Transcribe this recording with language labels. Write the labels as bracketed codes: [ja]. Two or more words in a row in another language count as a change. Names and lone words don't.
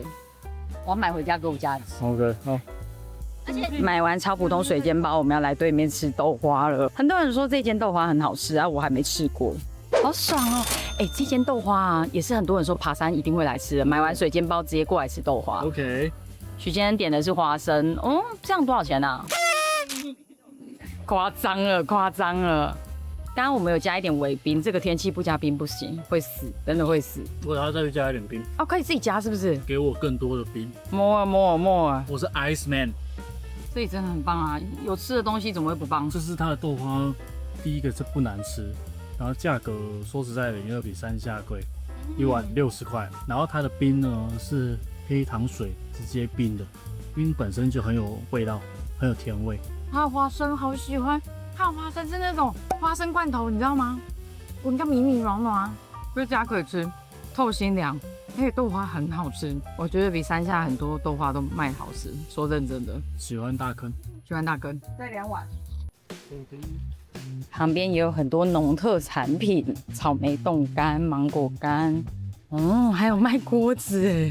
[zh] 我要買回家給我家人吃。 OK， 好。買完超普通水煎包，我們要來對面吃豆花了。很多人說這間豆花很好吃啊，我還沒吃過，好爽哦！哎，這間豆花啊，也是很多人說爬山一定會來吃的。買完水煎包直接過來吃豆花。 OK。許先生點的是花生，哦，這樣多少錢啊？誇張了，誇張了。剛剛我們有加一點微冰，這個天氣不加冰不行，會死，真的會死。我還要再加一點冰。哦，可以自己加是不是？給我更多的冰。 more。我是 [en] Ice Man。 [zh] 所以真的很棒啊！有吃的東西怎麼會不棒？這是它的豆花，第一個是不難吃，然後價格說實在的，因為比山下貴，1碗60塊。然後它的冰呢是黑糖水直接冰的，冰本身就很有味道，很有甜味。還有花生，好喜歡。還有花生是那種花生罐頭，你知道嗎？我們家米米軟軟，回家可以吃，透心涼。而且豆花很好吃，我覺得比山下很多豆花都賣好吃。說認真的，喜歡大坑，喜歡大坑。再2碗。旁邊也有很多農特產品，草莓凍乾、芒果乾，還有賣鍋子哎。